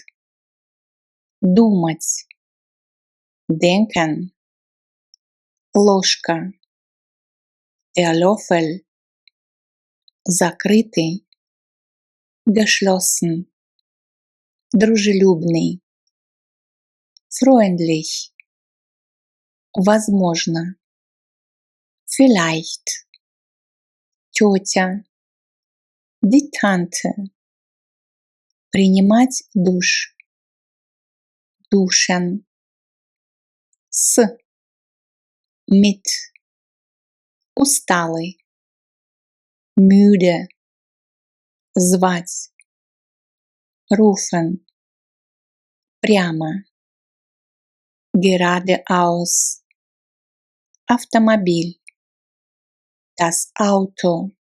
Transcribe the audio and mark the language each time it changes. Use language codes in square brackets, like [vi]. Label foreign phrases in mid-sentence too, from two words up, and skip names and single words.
[de] думать, denken, ложка, der Löffel, закрытый, geschlossen, дружелюбный, freundlich, возможно, vielleicht, тетя, die Tante, [ru] принимать душ, duschen, с, [de] mit, усталый, müde, звать, rufen, прямо, geradeaus, автомобиль, das Auto,